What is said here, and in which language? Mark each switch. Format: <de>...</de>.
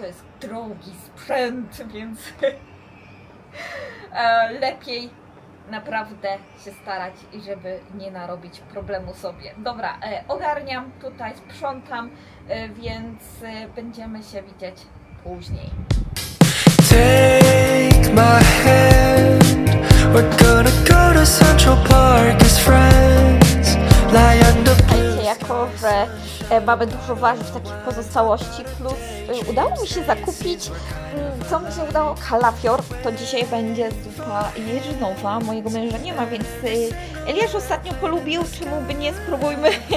<pl>To jest drogi sprzęt, więc lepiej naprawdę się starać i żeby nie narobić problemu sobie. Dobra, ogarniam tutaj, sprzątam, więc będziemy się widzieć później.</pl> <en>Take my hand, we're gonna go to Central Park as friends, lie under.</en> <pl>Jako że mamy dużo warzyw takich pozostałości, plus udało mi się zakupić, co mi się udało, kalafior, to dzisiaj będzie zupa jeżynowa, mojego męża nie ma, więc Eliasz ostatnio polubił, czemu by nie, spróbujmy.</pl>